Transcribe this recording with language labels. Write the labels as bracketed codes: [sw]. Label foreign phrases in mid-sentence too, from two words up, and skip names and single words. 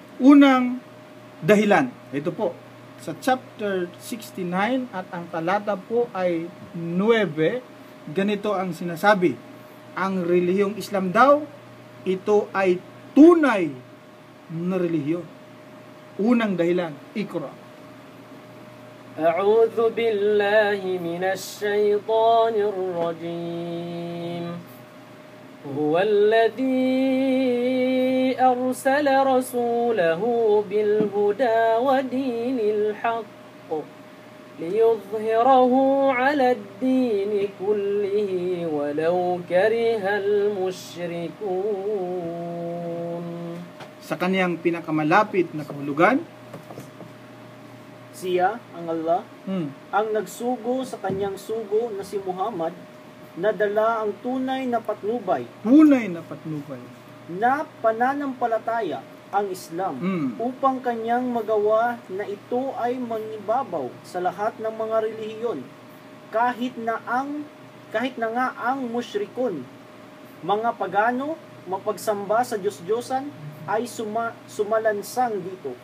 [tl] Unang dahilan, ito po, sa chapter 69 at ang talata po ay 9, ganito ang sinasabi. Ang relihiyong Islam daw, ito ay tunay na relihiyon. Unang dahilan, [ar] Iqra. أعوذ بالله من الشيطان الرجيم هو الذي أرسل رسوله بالهدى ودين الحق ليظهره على الدين كله ولو كره المشركون. [tl] Sa kaniyang pinakamalapit na kahulugan, Siya, ang Allah, ang nagsugo sa kanyang sugo na si Muhammad, na dala ang tunay na patnubay, na pananampalataya, ang Islam, upang kanyang magawa na ito ay mangibabaw sa lahat ng mga relihiyon, kahit na nga ang musyrikon, mga pagano, mapagsamba sa Diyos-Diyosan, ay sumalansang dito.